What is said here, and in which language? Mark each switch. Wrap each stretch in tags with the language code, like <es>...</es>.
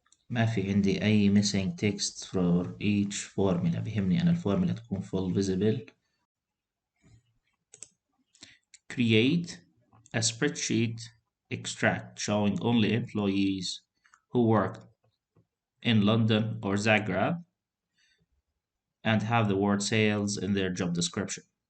<ar>ما في عندي أي</ar> <en>missing text for each formula.</en> <ar>بيهمني أنا الفورمولا تكون full visible.</ar> <en>Create a spreadsheet extract showing only employees who worked in London or Zagreb. and have the word sales in their job description.</en>